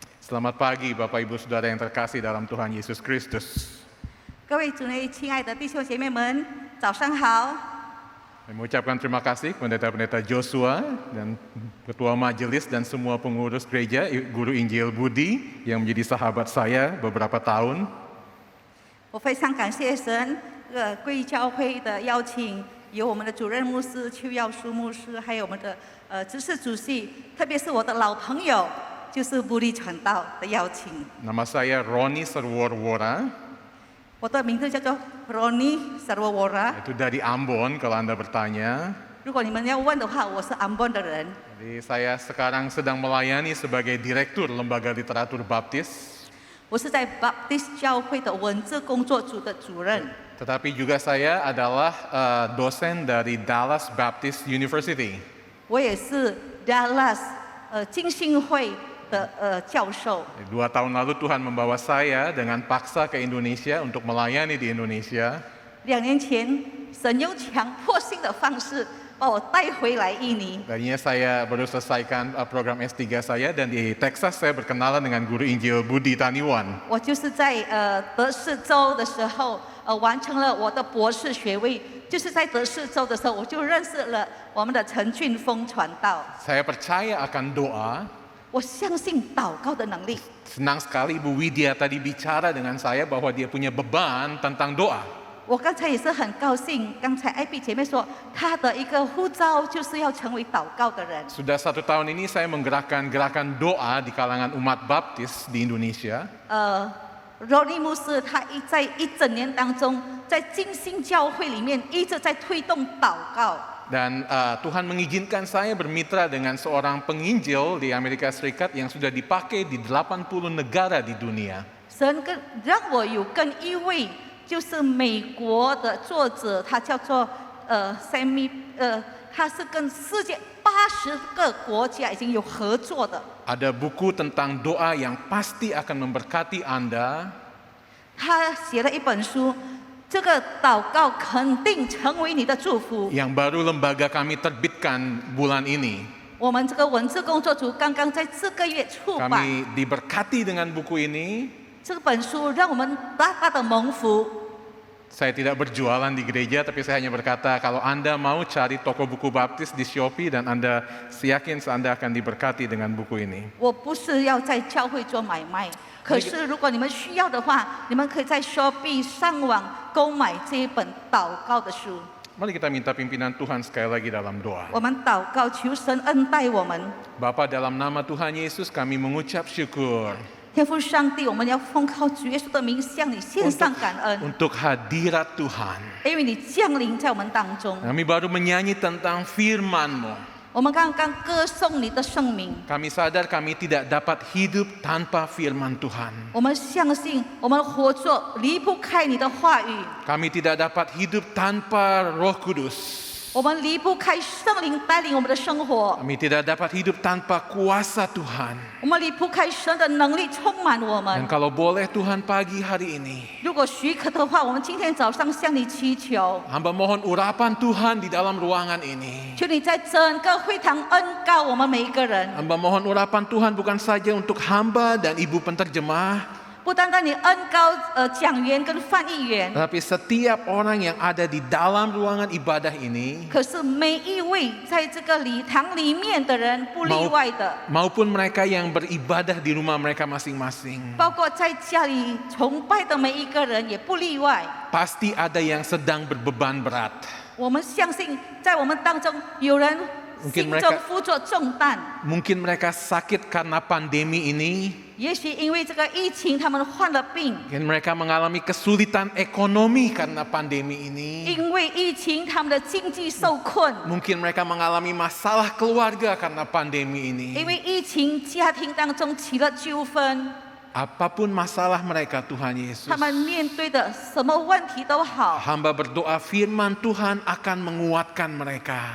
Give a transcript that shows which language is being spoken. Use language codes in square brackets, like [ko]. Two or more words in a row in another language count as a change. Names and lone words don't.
[id] Selamat pagi Bapak Ibu Saudara yang terkasih dalam Tuhan Yesus Kristus. [zh] 各位主内亲爱的弟兄姐妹们，早上好！ [id] Saya mengucapkan terima kasih pendeta-pendeta Joshua dan ketua majelis dan semua pengurus gereja, Guru Injil Budi yang menjadi sahabat saya beberapa tahun. [zh] 我非常感谢神，贵义教会的邀请，有我们的主任牧师邱耀书牧师，还有我们的执事主席，特别是我的老朋友，就是布利传道的邀请。 [id] Nama saya Roni Serworwora, [zh] 我的名字叫做 Roni Sarwawora。 [id] itu dari Ambon kalau Anda bertanya. [zh] 如果你们要问的话，我是安邦的人。 [id] Jadi saya sekarang sedang melayani sebagai direktur Lembaga Literatur Baptis. [zh] 我是在 Baptist 教会的文字工作组的主任。 [id] Tetapi juga saya adalah dosen dari Dallas Baptist University. [zh] 我也是 Dallas 浸信会的教授。 [id] 2 tahun lalu Tuhan membawa saya dengan paksa ke Indonesia untuk melayani di Indonesia. [zh] 2 年前，神用强迫性的方式把我带回来印尼。 [id] Tadinya saya baru selesaikan program S3 saya dan di Texas saya berkenalan dengan Guru Injil Budi Taniwan. [zh] 我就是在德士州的时候，完成了我的博士学位。就是在德士州的时候，我就认识了我们的陈俊峰传道。 [id] Saya percaya akan doa. [zh] 我相信祷告的能力。 [id] Senang sekali Ibu Widya tadi bicara dengan saya bahwa dia punya beban tentang doa. [zh] 我刚才也是很高兴，刚才艾比姐妹说，她的一个呼召就是要成为祷告的人。 [id] Sudah 1 tahun ini saya menggerakkan gerakan doa di kalangan umat baptis di Indonesia. [zh] 罗尼牧师他在一整年当中，在浸信教会里面一直在推动祷告。 [id] Dan Tuhan mengizinkan saya bermitra dengan seorang penginjil di Amerika Serikat yang sudah dipakai di 80 negara di dunia. [zh] 神让我有跟一位就是美国的作者，他叫做Sammy，他是跟世界80个国家已经有合作的。 [id] Ada buku tentang doa yang pasti akan memberkati Anda. [zh] 他写了一本书，这个祷告肯定成为你的祝福。 [id] Yang baru lembaga kami terbitkan bulan ini. [zh] 我们这个文字工作组刚刚在这个月出版 [id] Kami diberkati dengan buku ini. [zh] 这本书，让我们大大的蒙福。 [id] Saya tidak berjualan di gereja, tapi saya hanya berkata kalau Anda mau cari toko buku baptis di Shopee dan Anda yakin Anda akan diberkati dengan buku ini. [zh] 我不是要在教会做买卖，可是如果你们需要的话，你们可以在 Shopee 上网购买这一本祷告的书。 [id] Mari kita minta pimpinan Tuhan sekali lagi dalam doa. [zh] 我们祷告，求神恩待我们。 [id] Bapa, dalam nama Tuhan Yesus kami mengucap syukur [zh] 天父上帝，我们要奉靠主耶稣的名向你献上感恩， [id] untuk hadirat Tuhan. [zh] 因为你降临在我们当中。 [id] Kami baru menyanyi tentang firman-Mu. [zh] 我们刚刚歌颂你的圣名， [id] Kami sadar kami tidak dapat hidup tanpa firman Tuhan. [zh] 我们相信我们活着离不开你的话语， [id] Kami tidak dapat hidup tanpa Roh Kudus. [zh] 我们离不开圣灵带领我们的生活， [id] Kami tidak dapat hidup tanpa kuasa Tuhan. [zh] 我们离不开神的能力充满我们 [id] Dan。kalau boleh Tuhan pagi hari ini, [zh] 如果许可的话，我们今天早上向你祈求， [id] hamba mohon urapan Tuhan di dalam ruangan ini. [zh] 求你在整个会堂恩膏我们每一个人， [id] Hamba mohon urapan Tuhan bukan saja untuk hamba dan ibu penterjemah, [zh] 不单单你恩膏讲员跟翻译员， [id] tapi setiap orang yang ada di dalam ruangan ibadah ini, [zh] 可是每一位在这个礼堂里面的人不例外的， [id] maupun mereka yang beribadah di rumah mereka masing-masing. [zh] 包括在家里崇拜的每一个人也不例外。 [id] Pasti ada yang sedang berbeban berat. [zh] 我们相信，在我们当中有人 [id] Mungkin [zh] 心 [id] mereka [zh] 中负着重担， [id] Mungkin mereka sakit karena pandemi ini. [zh] 也许因为这个疫情，他们患了病。 [id] Mungkin mereka mengalami kesulitan ekonomi karena pandemi ini. [zh] 因为疫情，他们的经济受困； [id] Mungkin mereka mengalami masalah keluarga karena pandemi [zh] 因 [id] ini. [zh] 为疫情，家庭当中起了纠纷。 [id] Apapun masalah mereka, Tuhan Yesus, [zh] 他们面对的什么问题都好， [id] hamba berdoa firman Tuhan akan menguatkan mereka,